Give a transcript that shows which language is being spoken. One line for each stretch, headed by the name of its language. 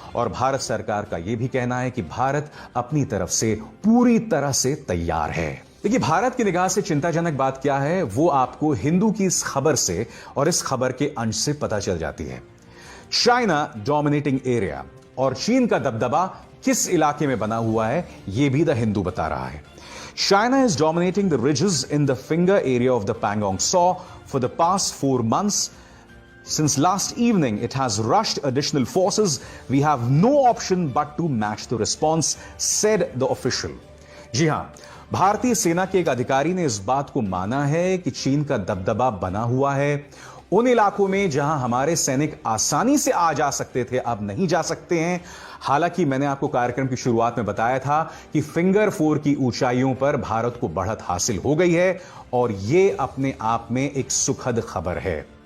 Hindi: और भारत सरकार का यह भी कहना है कि भारत अपनी तरफ से पूरी तरह से तैयार है। देखिए, भारत की निगाह से चिंताजनक बात क्या है वो आपको हिंदू की इस खबर से और इस खबर के अंश से पता चल जाती है।
English: China dominating area
Hindi: और चीन का दबदबा किस इलाके में बना हुआ है यह भी द हिंदू बता रहा है।
English: China is dominating the ridges in the finger area of the Pangong Tso for the past 4 months. Since last evening, it has rushed additional forces. We have no option but to match the response, said the official.
Hindi: जी हां, भारतीय सेना के एक अधिकारी ने इस बात को माना है कि चीन का दबदबा बना हुआ है। उन इलाकों में जहां हमारे सैनिक आसानी से आ जा सकते थे, अब नहीं जा सकते हैं। हालांकि मैंने आपको कार्यक्रम की शुरुआत में बताया था कि फिंगर 4 की ऊंचाइयों पर भारत को बढ़त हासिल हो गई है और यह अपने आप में एक सुखद खबर है।